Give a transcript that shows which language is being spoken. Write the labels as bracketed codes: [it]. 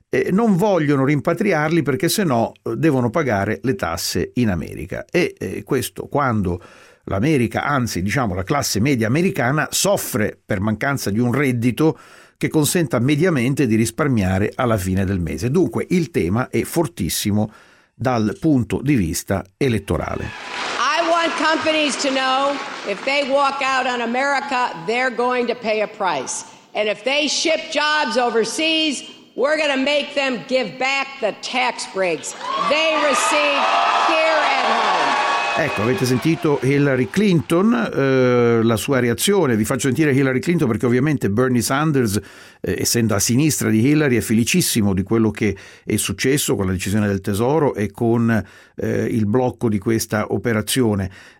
[it] Non vogliono rimpatriarli perché sennò devono pagare le tasse in America, e questo quando l'America, anzi diciamo la classe media americana, soffre per mancanza di un reddito che consenta mediamente di risparmiare alla fine del mese. Dunque il tema è fortissimo dal punto di vista elettorale. [en] I want companies to know if they walk out on America they're going to pay a price, and if they ship jobs overseas we're going to make them give back the tax breaks they receive here at home. [it] Ecco, avete sentito Hillary Clinton, la sua reazione. Vi faccio sentire Hillary Clinton perché ovviamente Bernie Sanders, essendo a sinistra di Hillary, è felicissimo di quello che è successo con la decisione del Tesoro e con il blocco di questa operazione.